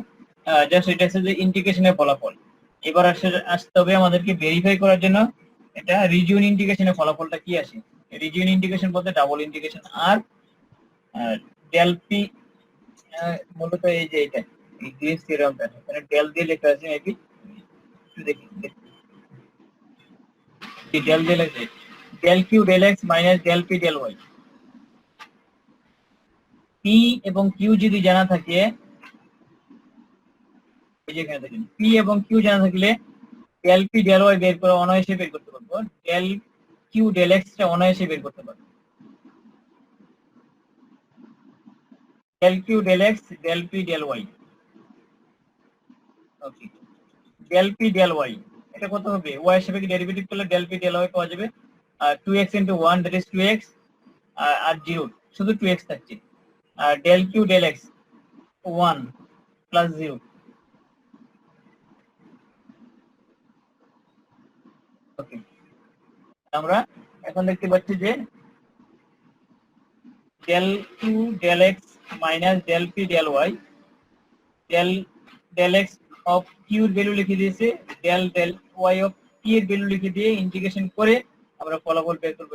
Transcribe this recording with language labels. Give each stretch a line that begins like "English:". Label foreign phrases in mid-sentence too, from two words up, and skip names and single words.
Bangla: জাস্ট এটা হচ্ছে যে ইন্টিগ্রেশনের ফলাফল। এবার আসতে হবে আমাদেরকে ভেরিফাই করার জন্য এটা রিজিওন ইন্টিগ্রেশনের ফলাফলটা কি আসে। রিজিওন ইন্টিগ্রেশন বলতে
English: double integration
Bangla: আর ডেল পি, মূলত এই যে এটা এই গ্রিনস থিওরেমটা এখানে ডেল দিয়ে লেখা আছে, মেবি একটু দেখি, এই ডেল দিয়ে লেখা আছে
English: del q del x minus del p del y।
Bangla: p এবং q যদি জানা থাকে, এই যে এখানে দেখেন p এবং q জানা থাকলে
English: del p del y
Bangla: বের করে অনায়াসে বের করতে পারবো,
English: del q del x
Bangla: টা অনায়াসে বের করতে পারবো।
English: del q del x del p del y,
Bangla: ওকে,
English: del p del y
Bangla: এটা কত হবে, y এর সাপেক্ষে ডেরিভেটিভ করলে
English: del p del y
Bangla: পাওয়া যাবে
English: 2x into 1 that is 2x
Bangla: আর 0 শুধু 2x থাকছে, আর
English: del q del x 1 plus 0।
Bangla: ওকে, আমরা এখন দেখতে পাচ্ছি যে
English: del q del x minus del p del y, del x of q
Bangla: এর ভ্যালু লিখে দিয়েছে,
English: del y of p
Bangla: এর ভ্যালু লিখে দিয়ে ইন্টিগ্রেশন করে আমরা ফলাফল বের করব।